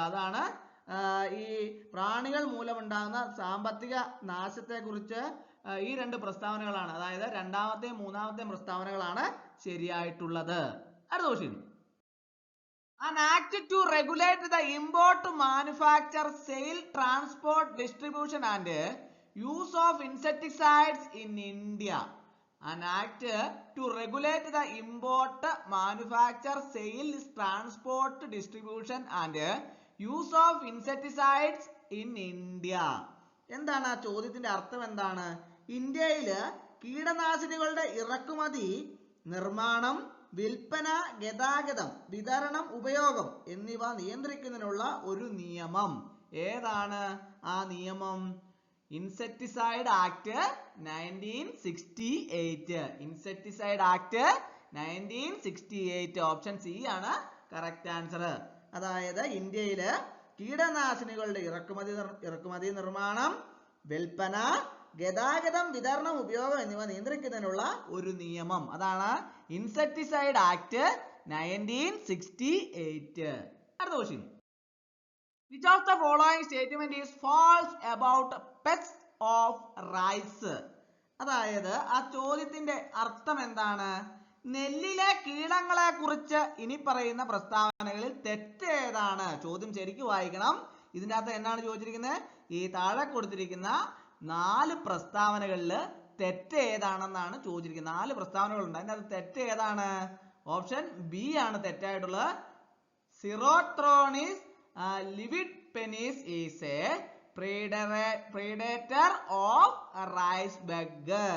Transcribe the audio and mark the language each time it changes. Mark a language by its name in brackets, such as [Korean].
[Malayalam] അതാണ് ഈ പ്രാണികൾ മൂലമുണ്ടാകുന്ന സാമ്പത്തിക നാശത്തെ കുറിച്ച് ഈ രണ്ട് പ്രസ്താവനകളാണ്, അതായത് രണ്ടാമത്തെയും മൂന്നാമത്തെയും പ്രസ്താവനകളാണ് ശരിയായിട്ടുള്ളത്. അടുത്ത question. [English] An act to regulate the import, manufacture, sale, transport, distribution and use of insecticides in India. An act to regulate the import, manufacture, sales, transport, distribution and use of insecticides in India. [Malayalam] എന്താണ് ആ ചോദ്യത്തിന്റെ അർത്ഥം? എന്താണ്? ഇന്ത്യയില് കീടനാശിനികളുടെ ഇറക്കുമതി, നിർമ്മാണം, വിൽപ്പന, ഗതാഗതം, വിതരണം, ഉപയോഗം എന്നിവ നിയന്ത്രിക്കുന്നതിനുള്ള ഒരു നിയമം. ഏതാണ് ആ നിയമം? Insecticide act 1968. Insecticide act 1968. Option C ആണ് കറക്റ്റ് ആൻസർ. അതായത് ഇന്ത്യയില് കീടനാശിനികളുടെ ഇറക്കുമതി, നിർമ്മാണം, വിൽപ്പന, ഗതാഗതം, വിതരണം, ഉപയോഗം എന്നിവ നിയന്ത്രിക്കുന്നതിനുള്ള ഒരു നിയമം. അതാണ് ഇൻസെക്ടിസൈഡ് ആക്ട് 1968. അടുത്ത question. [English] Which of the following statement is false about pests of rice? [Malayalam] അതായത് ആ ചോദ്യത്തിന്റെ അർത്ഥം എന്താണ്? നെല്ലിലെ കീടങ്ങളെ കുറിച്ച് ഇനി പറയുന്ന പ്രസ്താവനകളിൽ തെറ്റ് ഏതാണ്? ചോദ്യം ശരിക്കും വായിക്കണം. ഇതിന്റെ അകത്ത് എന്താണ് ചോദിച്ചിരിക്കുന്നത്? ഈ താഴെ കൊടുത്തിരിക്കുന്ന 4 പ്രസ്താവനകളിൽ തെറ്റ് ഏതാണെന്നാണ് ചോദിച്ചിരിക്കുന്നത്. 4 പ്രസ്താവനകളുണ്ട്. അതിന്റെ അകത്ത് തെറ്റ് ഏതാണ്? ഓപ്ഷൻ ബി ആണ് തെറ്റായിട്ടുള്ളത്. [English] സിറോത്രോണിസ് livipennis is a predator of rice bug.